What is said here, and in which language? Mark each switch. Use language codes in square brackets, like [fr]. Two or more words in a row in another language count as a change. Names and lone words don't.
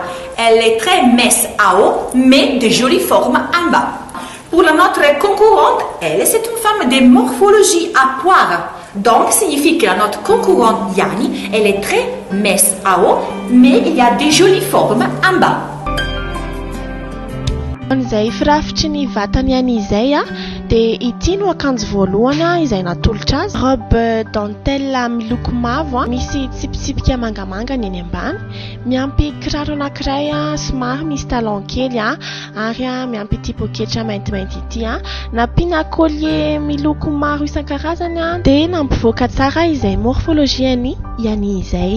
[fr] Elle est très mince à haut, mais de jolies formes en bas. Pour notre concurrente, elle, c'est une femme de morphologie à poire. Donc, signifie que notre concurrente Yanni, elle est très mince à haut, mais il y a des jolies formes en bas. [mg] Izay firafitry ny vatany any izay dia ity no akanjo voalohany izay natolotra azy. [fr] Robe dentelle [mg] miloko mavo misy tsipitsipika mangamanga ny eny ambany, miampy kiraro anankiray somary misy talon kely ary miampy ity poketra maintimainty ity nampiana collier miloko maro isan-karazany dia nampivoaka tsara izay morphologiany Yanni izay.